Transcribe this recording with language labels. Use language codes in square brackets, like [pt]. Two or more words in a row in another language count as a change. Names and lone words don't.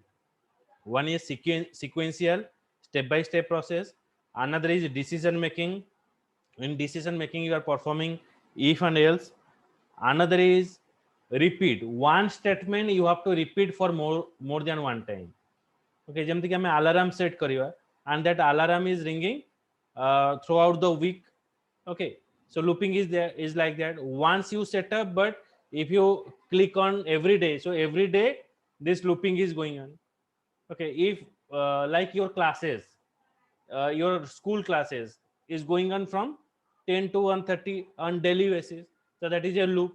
[en] One is sequential, step-by-step process. Another is decision making. In decision making, you are performing if and else. Another is repeat. One statement you have to repeat for more than one time. Okay, [or] ଯେମିତି କି ଆମେ [en] alarm set କରିବା and that alarm is ringing throughout the week. Okay, so looping is there is like that. Once you set up, but if you click on every day, so every day this looping is going on. Okay, if like your classes, your school classes is going on from 10 to 1:30 on daily basis, so that is a loop.